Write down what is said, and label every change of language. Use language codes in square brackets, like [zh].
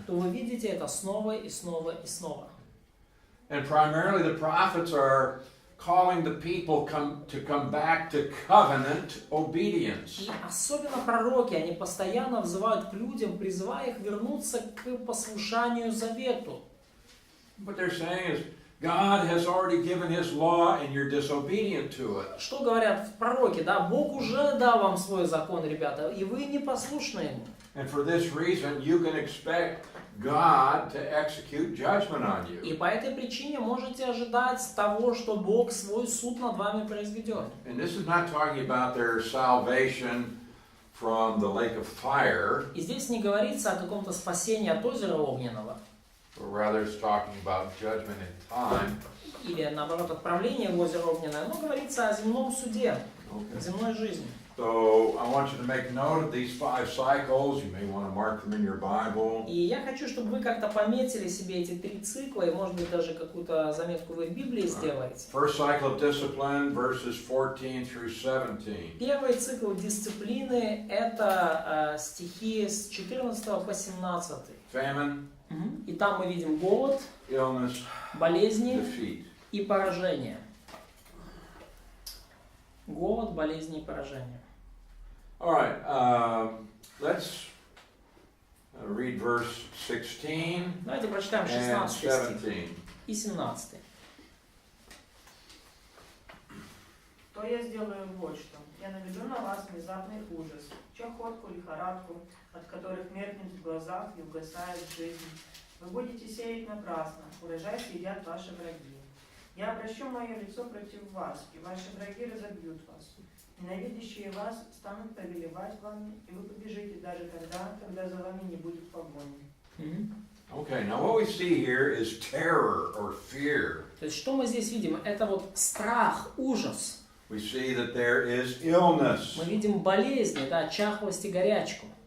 [ru] то вы видите это снова и снова и снова. [en] And primarily the prophets are calling the people to come back to covenant obedience. [ru] И особенно пророки, они постоянно взывают к людям, призывая их вернуться к послушанию завету. [en] What they're saying is, God has already given His law and you're disobedient to it. [ru] Что говорят пророки? Да, Бог уже дал вам свой закон, ребята, и вы непослушны ему. [en] And for this reason, you can expect God to execute judgment on you. [ru] И по этой причине можете ожидать того, что Бог свой суд над вами произведет. [en] And this is not talking about their salvation from the lake of fire, [ru] И здесь не говорится о каком-то спасении от озера огненного, [en] but rather it's talking about judgment in time. [ru] или наоборот отправление в озеро огненное, но говорится о земном суде, [en] Okay. [ru] земной жизни. [en] So I want you to make note of these 5 cycles. You may want to mark them in your Bible. [ru] И я хочу, чтобы вы как-то пометили себе эти 3 цикла, и может быть даже какую-то заметку вы в Библии сделаете. [en] First cycle of discipline, verses 14 through 17. [ru] Первый цикл дисциплины – это стихи с 14 по 17. [en] Famine, [ru] И там мы видим голод, [en] illness, [ru] болезни [en] defeat. [ru] и поражение. Голод, болезни и поражение. [en] All right, let's read verse 16 [ru] Давайте прочитаем [en] and [ru] 16 стих [en] 17. [ru] и 17. То то я сделаю вот что. Я наведу на вас внезапный ужас, чахотку, лихорадку, от которых меркнет в глазах и угасает жизнь. Вы будете сеять напрасно, урожай съедят ваши враги. Я обращу мое лицо против вас, и ваши враги разобьют вас. Ненавидящие вас станут повелевать вами, и вы побежите даже тогда, когда за вами не будет погони. [en] Okay, now what we see here is terror or fear. [ru] То есть что мы здесь видим? Это вот страх, ужас. [en] We see that there is illness. [ru] Мы видим болезни, да, чахлость и горячку.